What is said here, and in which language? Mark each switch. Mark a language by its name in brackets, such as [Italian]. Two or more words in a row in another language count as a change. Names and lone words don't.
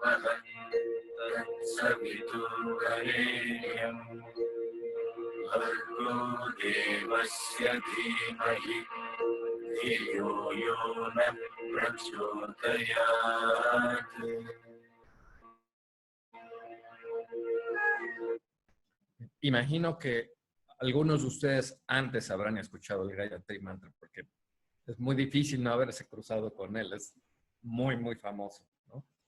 [Sanskrit] तत्सवितुर्वरेण्यं भर्गो देवस्य धीमहि धियो यो न प्रचोदयात्. [Spanish] Imagino que algunos de ustedes antes habrán escuchado el Gayatri Mantra, porque es muy difícil no haberse cruzado con él. Es muy, muy famoso, ¿no?